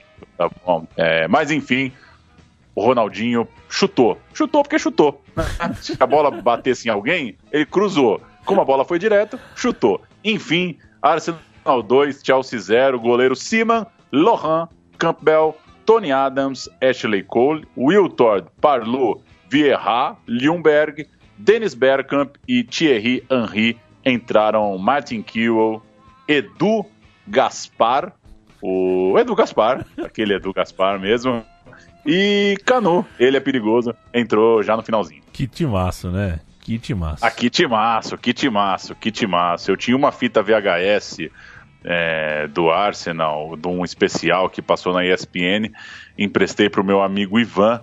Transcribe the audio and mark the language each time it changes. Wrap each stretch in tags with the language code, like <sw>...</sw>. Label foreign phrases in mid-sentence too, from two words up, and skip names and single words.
<pt>Tá bom? Mas, enfim, o Ronaldinho chutou. Chutou porque chutou. Se a bola batesse em alguém, ele cruzou. Como a bola foi direto, chutou. Enfim, Arsenal 2, Chelsea 0, goleiro Seaman, Laurent, Campbell, Tony Adams, Ashley Cole, Wiltord, Parlour, Vieira, Ljungberg, Dennis Bergkamp e Thierry Henry. Entraram Martin Kewell, Edu Gaspar, o Edu Gaspar, aquele Edu Gaspar mesmo, e Canu, ele é perigoso, entrou já no finalzinho. Que timaço, né? Que timaço. Que timaço. Eu tinha uma fita VHS do Arsenal, de um especial que passou na ESPN, emprestei para o meu amigo Ivan.</pt>